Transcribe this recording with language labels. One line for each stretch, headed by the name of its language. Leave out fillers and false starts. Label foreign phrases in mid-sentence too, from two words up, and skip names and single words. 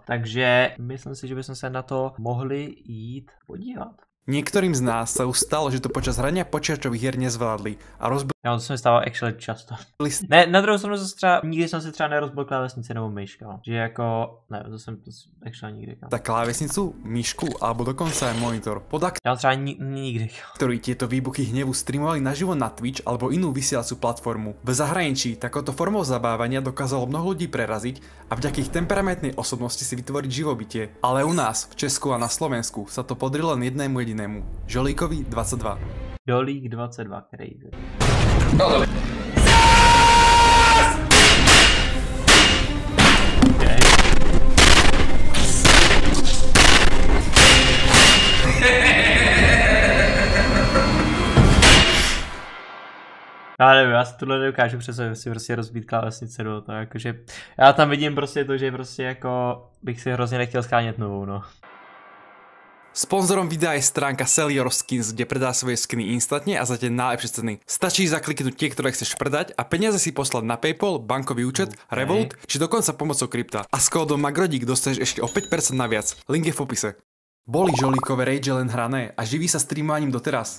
Czech: Takže myslím si, že bychom se na to mohli jít podívat.
Slovak: Niektorým z nás sa už stalo, že to počas hrania počítačových hier nezvládli a rozbili.
Czech: Já to se mi stává actually často. Ne, na druhou stranu zase třeba, nikdy jsem si třeba nerozbil klávesnici nebo myška. Že jako, ne, to jsem actually nikdy.
Slovak: Tak klávesnicu, myšku alebo dokonca aj monitor.
Czech: Já třeba nikdy.
Slovak: Ktorí tieto výbuchy hnevu streamovali naživo na Twitch alebo inú vysielaciu platformu. V zahraničí takouto formou zabávania dokázalo mnoho ľudí preraziť a vďaka ich temperamentnej osobnosti si vytvoriť živobytie. Ale u nás, v Česku a na Slovensku sa to podarilo len jednému jedinému. Žolíkovi 22. Jolík 22, crazy. Okay.
Czech: Já nevím, já si tohle nedokážu přece si prostě rozbít klávesnice do toho, jakože já tam vidím prostě to, že prostě jako bych si hrozně nechtěl schánět novou, no.
Slovak: Sponzorom videa je stránka Sell Your Skins, kde predá svoje skiny instantne a za tie najlepšie ceny. Stačí zakliknúť tie, ktoré chceš predať a peniaze si poslať na PayPal, bankový účet, Revolut či dokonca pomocou krypta. A s kódom Magrodík dostaneš ešte o 5% naviac. Link je v popise. Boli Žolíkové rage len hrané a živí sa streamovaním doteraz?